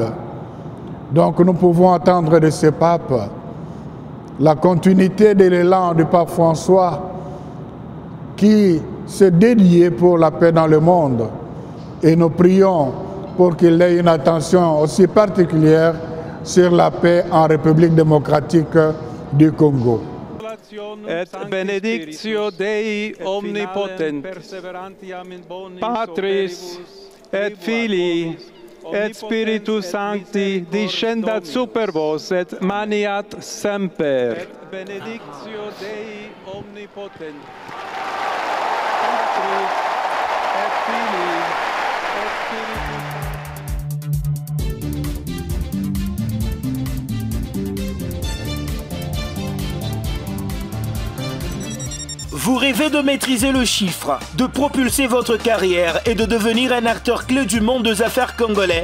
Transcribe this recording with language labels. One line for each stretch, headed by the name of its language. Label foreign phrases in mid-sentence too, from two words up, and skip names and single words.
French: Donc nous pouvons attendre de ce pape la continuité de l'élan du pape François qui s'est dédié pour la paix dans le monde. Et nous prions pour qu'il ait une attention aussi particulière sur la paix en République démocratique du Congo.
Latin: Et benedictio Dei omnipotent, Patris et Filii et Spiritus Sancti descendat super vos et maniat semper. Et benedictio Dei omnipotent, Patris et Filii et Spiritus
French: Vous rêvez de maîtriser le chiffre, de propulser votre carrière et de devenir un acteur clé du monde des affaires congolais?